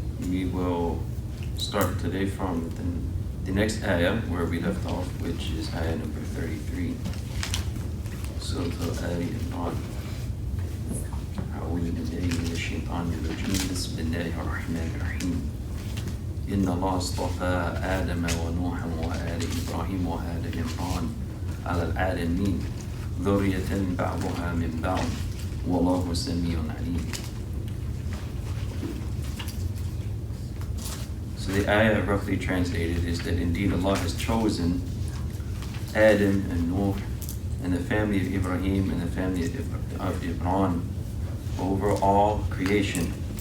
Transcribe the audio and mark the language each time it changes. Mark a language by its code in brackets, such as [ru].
[en] We will start today from the next ayah where we left off, which is ayah number 33. Surah Al-Imran. [ar] أعوذ بالله من الشيطان الرجيم بسم الله الرحمن الرحيم إن الله اصطفى آدم ونوحا وآل إبراهيم وآل عمران على العالمين ذرية بعضها من بعض والله سميع عليم. [en] So the ayah roughly translated is that indeed Allah has chosen Adam and Nuh and the family of Ibrahim and the family of Imran over all creation.